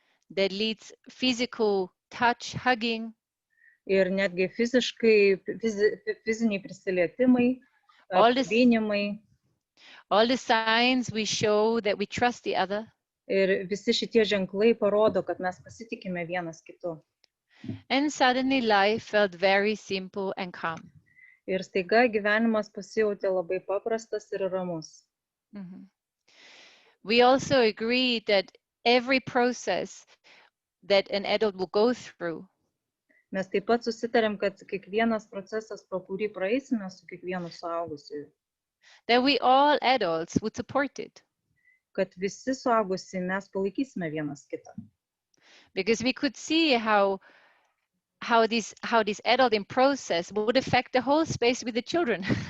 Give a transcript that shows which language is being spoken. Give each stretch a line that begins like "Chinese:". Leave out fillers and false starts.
English: that leads physical touch, hugging,
Lithuanian: ir netgi fiziniai prisilietimai, apkabinimai.
English: All the signs we show that we trust the other.
Lithuanian: Ir visi šitie ženklai parodo, kad mes pasitikime vienas kitu.
English: And suddenly life felt very simple and calm.
Lithuanian: Ir staiga gyvenimas pasijautė labai paprastas ir ramus.
English: We also agreed that every process that an adult will go through.
Lithuanian: Mes taip pat susitarėm, kad kiekvienas procesas, pro kurį praeisime su kiekvienu suaugusiu,
English: that we all adults would support it.
Lithuanian: Kad visi suaugusi mes palaikysime vienas kitą.
English: Because we could see how this adulting process would affect the whole space with the children.